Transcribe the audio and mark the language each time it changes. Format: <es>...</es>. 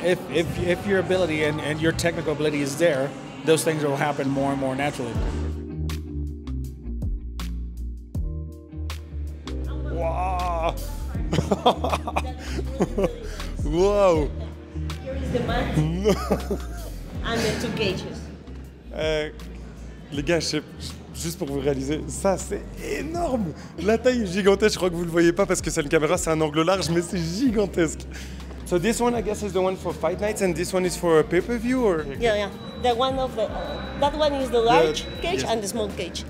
<en>If your ability and your technical ability is there, those things will happen more and more naturally. Wow. Wow. Here is the mat and the 2 cages.</en> <fr>Les gars, juste pour vous réaliser, ça c'est énorme. La taille est gigantesque, je crois que vous ne le voyez pas parce que c'est une caméra, c'est un angle large, mais c'est gigantesque.</fr> <en>So this one I guess is the one for fight nights and this one is for a pay-per-view or? Yeah. The one of the that one is the large cage and the small cage.</en>